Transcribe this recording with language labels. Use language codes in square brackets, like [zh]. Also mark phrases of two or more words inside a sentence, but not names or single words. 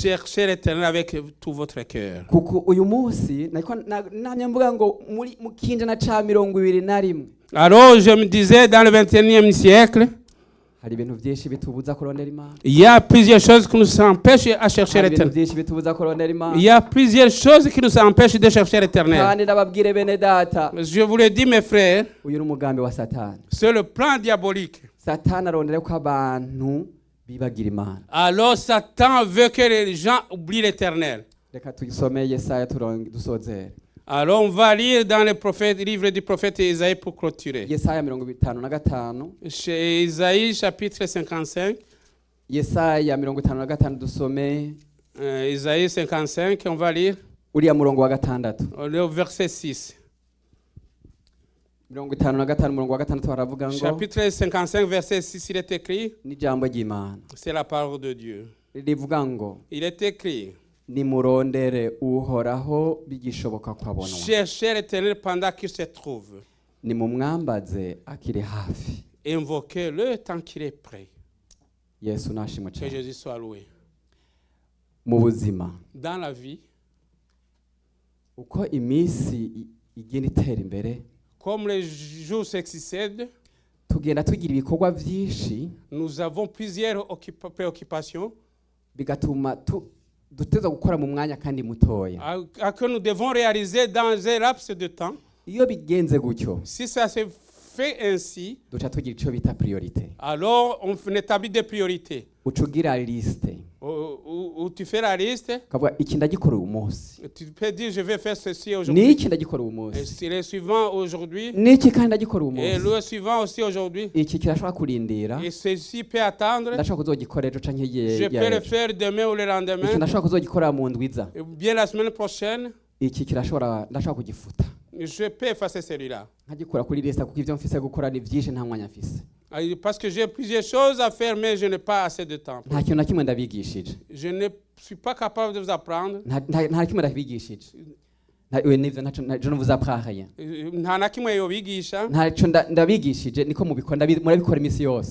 [fr] Cherchez l'Éternel avec tout votre cœur. [rn] Kuko uyu munsi nanye mvuga ngo muri mu kinjana ca 21. [fr] Alors, je me disais, dans le 21e siècle, [rn] Hari ibintu byinshi bitubuza kurondera Imana. [fr] il y a plusieurs choses qui nous empêchent à chercher [rn] Hari ibintu [fr] l'Éternel. [rn] byinshi bitubuza kurondera Imana. [fr] Il y a plusieurs choses qui nous empêchent de chercher l'Éternel. [rn] Kandi ndababwire bene data, [fr] Je vous le dis, mes frères, [rn] uyu ni umugambi wa Satani. [fr] c'est le plan diabolique. [rn] Satani arondera ko abantu bibagira Imana. [fr] Alors, Satan veut que les gens oublient l'Éternel. [rn] Reka tuyisome Yesaya dusozere. [fr] Alors, on va lire dans le livre du prophète Isaïe pour clôturer. [rn] Yesaya 55. [fr] Chez Isaïe, chapitre 55. [rn] Yesaya 55 dusome [fr] Isaïe 55, on va lire [rn] uriya murongo wa gatandatu. [fr] le verset 6. [rn] 55 murongo wa gatandatu haravuga ngo [fr] Chapitre 55, verset 6, il est écrit, [rn] n'ijambo ry'Imana. [fr] c'est la parole de Dieu. [rn] Rivuga ngo [fr] Il est écrit, [rn] nimurondere uhoraho bigishoboka kwabonwa. [fr] cherchez l'Éternel pendant qu'il se trouve. [rn] Nimumwambaze akiri hafi. [fr] Invoquez-le tant qu'il est prêt. [rn] Yesu nashimwe [fr] Que [rn] cyane. [fr] Jésus soit loué. [rn] Mu buzima [fr] Dans la vie, [rn] uko iminsi igenda itera imbere, [fr] comme les jours succèdent, [rn] tugenda tugira ibikorwa byinshi [fr] nous avons plusieurs préoccupations [rn] bigatuma duteza gukora mu mwanya kandi mutoya. [fr] que nous devons réaliser dans un laps de temps. [rn] Iyo bigenze gutyo, [fr] Si ça se fait ainsi, [rn] duca tugira icyo bita priorité. [fr] alors on établit des priorités. [rn] Uca ugira liste. [fr] Où tu fais la liste, [rn] Ukavuga iki ndagikora uyu munsi. [fr] tu peux dire je vais faire ceci aujourd'hui. [rn] Niki ndagikora uyu [fr] Et [rn] munsi. [fr] c'est le suivant aujourd'hui. [rn] Niki kandi ndagikora uyu [fr] Et [rn] munsi. [fr] le suivant aussi aujourd'hui. [rn] Iki kirashobora kurindira. [fr] Et ceci peut attendre. [rn] Ndashobora kuzogikora ejo canke [fr] Je peux le faire demain ou le [rn] Iki [fr] lendemain. [rn] ndashobora kuzogikora mu ndwiza. [fr] Ou bien la semaine prochaine. [rn] Iki ndashobora kugifuta. [fr] Je peux effacer celui-là. [rn] Nkagikora kuri liste kuko ivyo mfise gukora ni vyinshi nta mwanya mfise. [fr] Parce que j'ai plusieurs choses à faire, mais je n'ai pas assez de temps. [rn] Nta kintu na kimwe ndabigishije. [fr] Je ne suis pas capable de vous apprendre. [rn] Nta kimwe ndabigishije. [fr] je ne vous apprends rien. [rn] nta na kimwe yobigisha. Ntacyo ndabigishije niko mubikora murabikora iminsi yose.